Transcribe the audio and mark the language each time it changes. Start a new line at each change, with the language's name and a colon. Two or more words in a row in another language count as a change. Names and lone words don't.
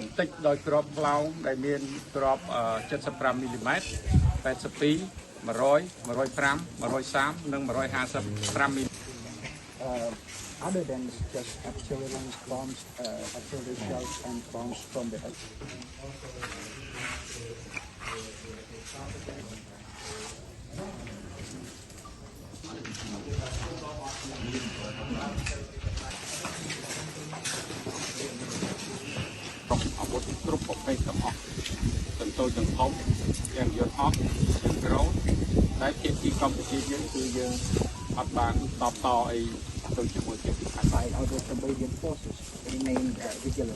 Khmer: ទេចដោយក្របខ្លោងដែលមានក្រប75 មីលីម៉ែត្រ 82 100 105 130 និង 155 មីលី
English: other than just artillery bombs, artillery shells and bombs from the earth.
Khmer: អាវុធគ្រប់ប្រភេទទាំងអស់ទាំងតូចទាំងធំទាំងយន្តហោះទាំងដ្រូនតែភាគីកម្ពុជាយើងគឺយើងអត់បានតបតអីទៅជាមួយភាគីខាងក្រៅ
English: Out of Cambodian forces remain vigilant.